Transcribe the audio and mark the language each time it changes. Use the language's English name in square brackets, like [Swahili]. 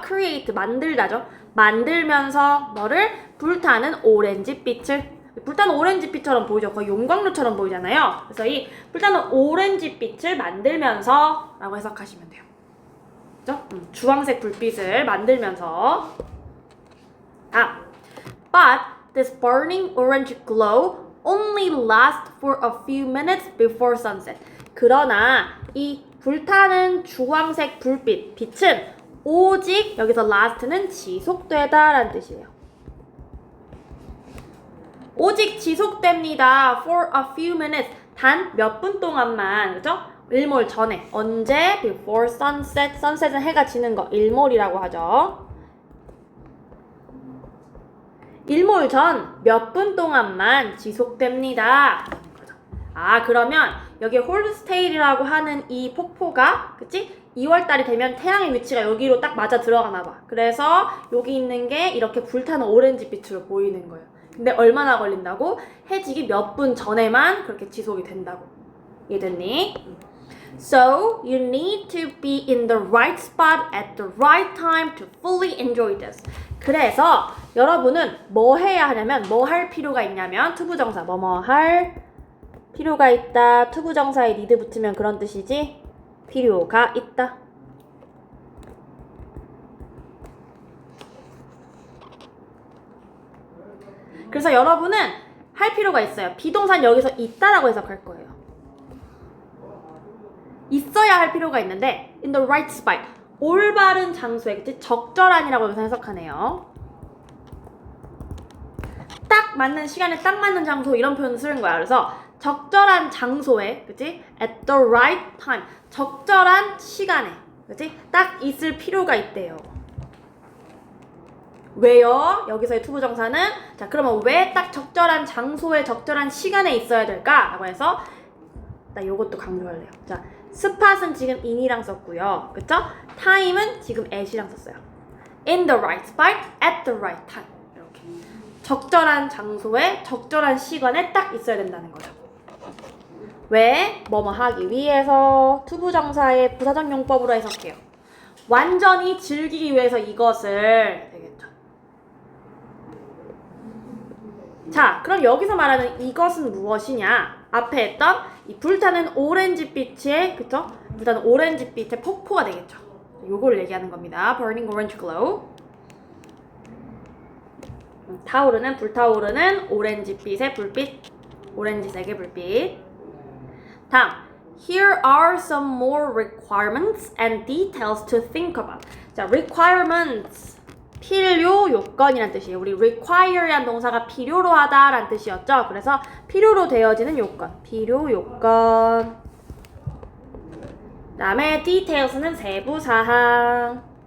[Korean] create, 만들다죠. 만들면서 뭐를? 불타는 오렌지빛을. 불타는 오렌지빛처럼 보이죠. 거의 용광로처럼 보이잖아요. 그래서 이 불타는 오렌지빛을 만들면서 라고 해석하시면 돼요. 그죠? 주황색 불빛을 만들면서. [English] But this burning orange glow only lasts for a few minutes before sunset. [Korean] 그러나 이 불타는 주황색 불빛, 빛은 오직 여기서 last는 지속되다 라는 뜻이에요. 오직 지속됩니다. [English] For a few minutes. [Korean] 단 몇 분 동안만. 그죠? 일몰 전에. 언제? [English] Before sunset. [Korean] sunset은 해가 지는 거. 일몰이라고 하죠. 일몰 전 몇 분 동안만 지속됩니다. 그러면 여기 홀스테일이라고 하는 이 폭포가, 그치? 2월달이 되면 태양의 위치가 여기로 딱 맞아 들어가나 봐. 그래서 여기 있는 게 이렇게 불타는 오렌지빛으로 보이는 거예요. 근데 얼마나 걸린다고? 해지기 몇 분 전에만 그렇게 지속이 된다고. 이해됐니? [English] So, you need to be in the right spot at the right time to fully enjoy this. [Korean] 그래서 여러분은 뭐 해야 하냐면, 뭐 할 필요가 있냐면, 투부정사, 뭐뭐 할 필요가 있다. 투부정사에 need 붙으면 그런 뜻이지? 필요가 있다. 그래서 여러분은 할 필요가 있어요. 비동사는 여기서 있다라고 해석할 거예요. 있어야 할 필요가 있는데 [English] in the right spot, [Korean] 올바른 장소에, 그치? 적절한이라고 여기서 해석하네요. 딱 맞는 시간에 딱 맞는 장소, 이런 표현을 쓰는 거야. 그래서 적절한 장소에, 그치? [English] at the right time, 적절한 시간에, 그치? [Korean] 딱 있을 필요가 있대요. 왜요? 여기서의 투부정사는, 자, 그러면 왜 딱 적절한 장소에 적절한 시간에 있어야 될까? 라고 해서 나 요것도 강조할래요. 자, 스팟은 지금 in이랑 썼고요. 그쵸? time은 지금 at이랑 썼어요. [English] in the right spot, at the right time. [Korean] 이렇게. 적절한 장소에 적절한 시간에 딱 있어야 된다는 거죠. 왜? 뭐뭐 하기 위해서. 투부정사의 부사적 용법으로 해석해요. 완전히 즐기기 위해서 이것을. 되겠죠. 자, 그럼 여기서 말하는 이것은 무엇이냐? 앞에 했던 이 불타는 오렌지빛의, 그쵸? 불타는 오렌지빛의 폭포가 되겠죠. 요걸 얘기하는 겁니다. [English] Burning orange glow. [Korean] 타오르는, 불타오르는 오렌지빛의 불빛. 오렌지색의 불빛. 다음. [English] Here are some more requirements and details to think about. [Korean] 자, requirements. 필요, 요건이란 뜻이에요. 우리 require란 동사가 필요로 하다라는 뜻이었죠. 그래서 필요로 되어지는 요건. 필요, 요건. 그 다음에 details는 세부사항.